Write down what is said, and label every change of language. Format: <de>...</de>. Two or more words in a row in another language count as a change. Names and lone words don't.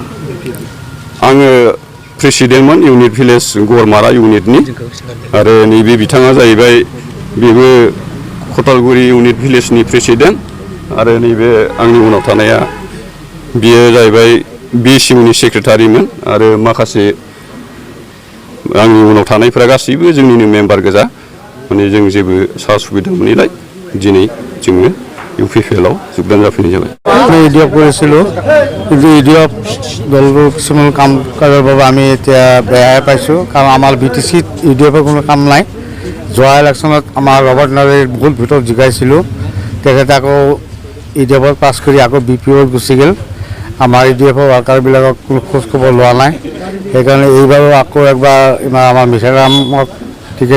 <brx>आङो प्रेसिडेन्टमोन इउनिट भिलेज गरमारा इउनिटनि आरो नैबे बिथाङा जाहैबाय बेबो खथालगुरि इउनिट भिलेजनि प्रेसिडेन्ट आरो नैबे आंनि उनाव थानाया बियो जाहैबाय बिएसइउनि सेक्रेटारिमोन आरो माखासे आंनि उनाव थानायफोरा गासैबो जोंनिनो मेम्बार गोजा माने जों जेबो सा सुबिदा मोनैलाय दिनै जोङो इउपिपिएलआव যোগদান जाफैनाय जाबाय</brx> <as>ইডিএফ কৰিছিলোঁ কিন্তু ইডিএফ দলটোৰ কিছুমান কাম কাজৰ বাবে আমি এতিয়া বেয়াই পাইছোঁ কাৰণ আমাৰ বিটিচিত ইডিএফৰ কোনো কাম নাই যোৱা ইলেকশ্যনত আমাৰ ৰবাৰ্ট নাৰ্জীৰ বহুত ভিতৰত জিকাইছিলোঁ তেখেতে আকৌ ইডিএফত পাছ কৰি আকৌ বিপিএফত গুচি গ'ল আমাৰ ইডিএফৰ ৱাৰ্কাৰবিলাকক কোনো খোজ খবৰ লোৱা নাই সেইকাৰণে এইবাৰো আকৌ একবাৰ আমাৰ মিছাৰামক টিকেট</as>